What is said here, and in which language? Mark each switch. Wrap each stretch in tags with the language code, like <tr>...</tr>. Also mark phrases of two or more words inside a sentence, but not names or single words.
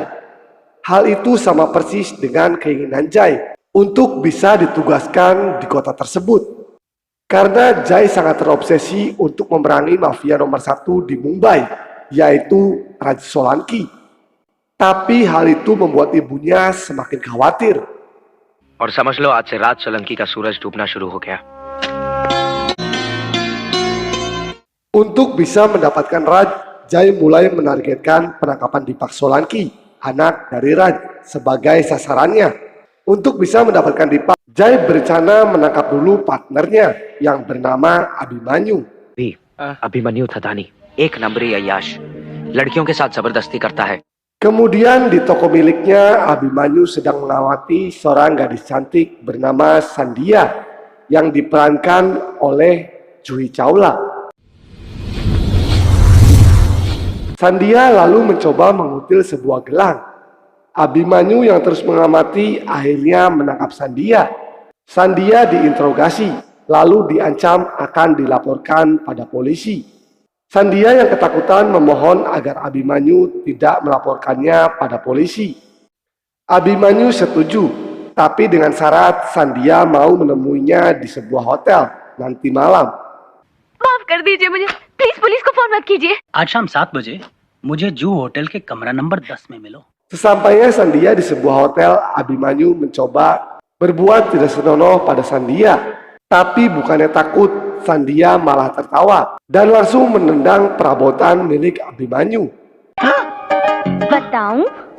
<id>Hal itu sama persis dengan keinginan Jai untuk bisa ditugaskan di kota tersebut. Karena Jai sangat terobsesi untuk memerangi mafia nomor 1 di Mumbai, yaitu Raj Solanki. Tapi hal itu membuat ibunya semakin khawatir.</id> <hi>और समझ लो आज से राज सोलंकी का सूरज डूबना शुरू हो गया.</hi> <id>Untuk bisa mendapatkan Raj, Jai mulai menargetkan penangkapan Deepak Solanki, anak dari Raj, sebagai sasarannya. Untuk bisa mendapatkan Deepak, Jai berencana menangkap dulu partnernya yang bernama Abhimanyu.</id> <hi>अभिमन्यु थदानी एक नंबरी अय्याश लड़कियों के साथ जबरदस्ती करता है.</hi> <id>Kemudian di toko miliknya, Abhimanyu sedang mengawati seorang gadis cantik bernama Sandia yang diperankan oleh Juhi Chawla. Sandia lalu mencoba mengutil sebuah gelang. Abhimanyu yang terus mengamati akhirnya menangkap Sandia. Sandia diinterogasi, lalu diancam akan dilaporkan pada polisi. Sandia yang ketakutan memohon agar Abhimanyu tidak melaporkannya pada polisi. Abhimanyu setuju, tapi dengan syarat Sandia mau menemuinya di sebuah hotel nanti malam.</id> <hi>माफ कर दीजिए मुझे, प्लीज पुलिस को फोन मत कीजिए. आज शाम 7 बजे मुझे जू होटल के कमरा नंबर 10 में मिलो.</hi> <id>Sesampainya Sandia di sebuah hotel, Abhimanyu mencoba berbuat tidak senonoh pada Sandia. Tapi bukannya takut, Sandia malah tertawa dan langsung menendang perabotan milik Abhimanyu.</id> <hi>बताऊं?</hi>